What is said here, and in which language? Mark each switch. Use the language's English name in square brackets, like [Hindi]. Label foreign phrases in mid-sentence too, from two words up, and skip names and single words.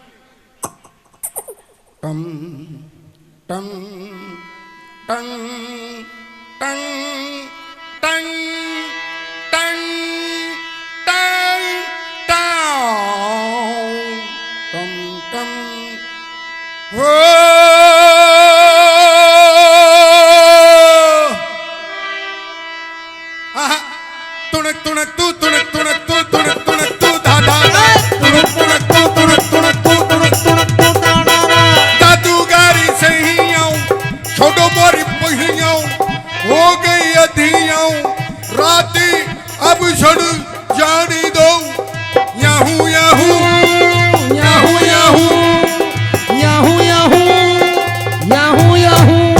[Hindi] टम टम टंग टंग टंग टंग टंग टम टम हो तुणक तुणक तू तुणक तुणक तू तुणक तुणक तू धा धा तुणक तुणक तू तुणक तुणक तू तुणक तुणक तू धा धा जादूगारी सही आऊं छोड़ो मोरी पहियां, हो गई अधियां राती अब छोड़ जानी दो। याहू याहू याहू याहू याहू याहू याहू याहू।